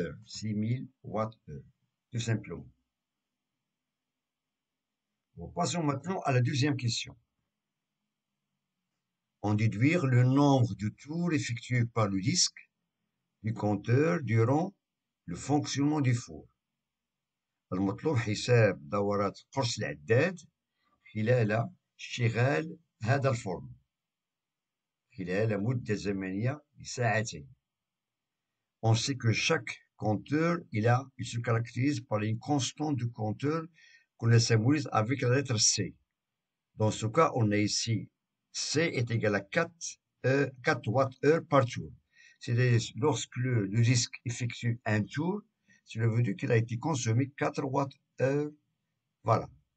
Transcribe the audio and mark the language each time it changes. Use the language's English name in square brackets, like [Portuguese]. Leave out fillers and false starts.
[French] 6000 Wh, tout simplement. Bon, passons maintenant à la deuxième question. En déduire le nombre de tours effectués par le disque du compteur durant le fonctionnement du four. [Arabic] المطلوب حساب دورات قرص العداد خلال اشتغال هذا الفرن خلال مدة زمنية لساعتين. [French] On sait que chaque compteur, il se caractérise par une constante du compteur qu'on le symbolise avec la lettre C. Dans ce cas, on a ici C est égal à 4 Wh par tour. C'est-à-dire, lorsque le disque effectue un tour, cela veut dire qu'il a été consommé 4 Wh. Voilà.